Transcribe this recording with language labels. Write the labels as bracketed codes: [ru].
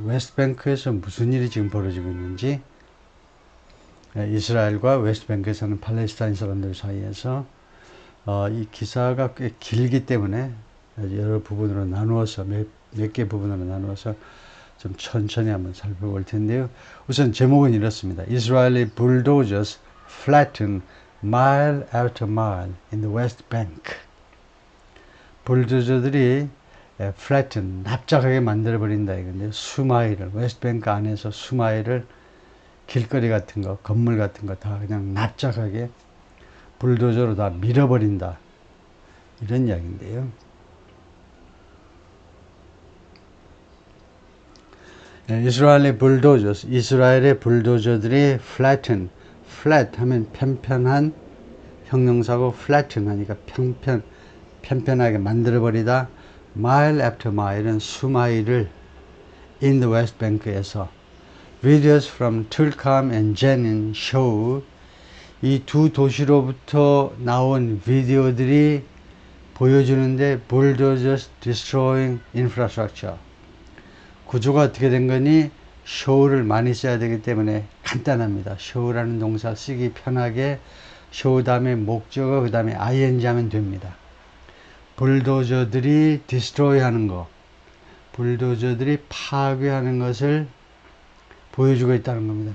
[ko] 웨스트뱅크에서 무슨 일이 지금 벌어지고 있는지, 이스라엘과 웨스트뱅크에 사는 팔레스타인 사람들 사이에서 이 기사가 꽤 길기 때문에 여러 부분으로 나누어서 몇 개 부분으로 나누어서 좀 천천히 한번 살펴볼 텐데요. 우선 제목은 이렇습니다. [en] Israeli bulldozers flatten mile after mile in the West Bank. [ko] 불도저들이 flatten, 납작하게 만들어버린다 이건데요. 수마일을, 웨스트뱅크 안에서 수마일을 길거리 같은 거, 건물 같은 거 다 그냥 납작하게 불도저로 다 밀어버린다. 이런 이야기인데요. 이스라엘의 불도저, 이스라엘의 불도저들이 flatten, flat 하면 편편한 형용사고 flatten 하니까 편편하게 만들어버리다. [en] mile after mile은 수마일을 in the West Bank에서 videos from Tulkarm and Jenin show [ko] 이 두 도시로부터 나온 비디오들이 보여주는데 [en] bulldozers destroying infrastructure [ko] 구조가 어떻게 된 거니? show를 많이 써야 되기 때문에 간단합니다. show라는 동사 쓰기 편하게 show 다음에 목적어 그 다음에 ing 하면 됩니다. 불도저들이 destroy 하는 거, 불도저들이 파괴하는 것을 보여주고 있다는 겁니다.